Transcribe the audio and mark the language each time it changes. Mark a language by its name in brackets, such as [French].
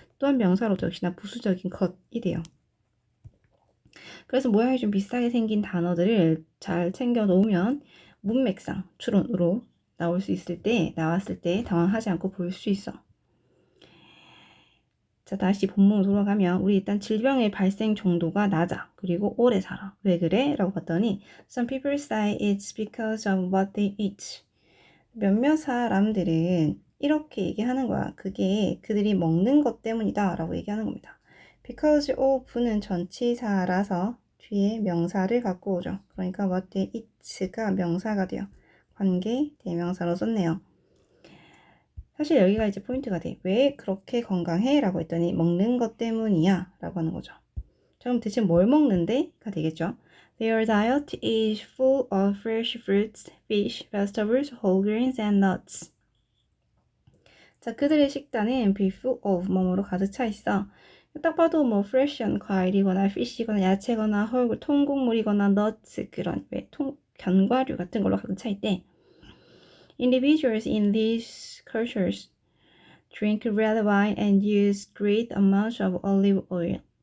[Korean] 또한 명사로도 역시나 부수적인 것이 돼요. 그래서 모양이 좀 비슷하게 생긴 단어들을 잘 챙겨 놓으면 문맥상 추론으로 나왔을 때 당황하지 않고 볼 수 있어. 자, 다시 본문으로 돌아가면 우리 일단 질병의 발생 정도가 낮아. 그리고 오래 살아. 왜 그래? 라고 봤더니 [English] Some people say it's because of what they eat. [Korean] 몇몇 사람들은 이렇게 얘기하는 거야. 그게 그들이 먹는 것 때문이다 라고 얘기하는 겁니다. [English] Because of [Korean] 는 전치사라서 뒤에 명사를 갖고 오죠. 그러니까 [English] what they eat [Korean] 가 명사가 돼요. 관계 대명사로 썼네요. 사실 여기가 이제 포인트가 돼. 왜 그렇게 건강해? 라고 했더니 먹는 것 때문이야 라고 하는 거죠. 자, 그럼 대체 뭘 먹는데?가 되겠죠. [English] Their diet is full of fresh fruits, fish, vegetables, whole grains, and nuts. [Korean] 자, 그들의 식단은 [English] be full of [Korean] 뭐뭐로 가득 차 있어. 딱 봐도 뭐 fresh한 과일이거나 fish이거나 야채거나 통곡물이거나 nuts 그런 견과류 같은 걸로 가득 차 있대. [English] Individuals in these cultures drink red wine and use great amounts of olive oil.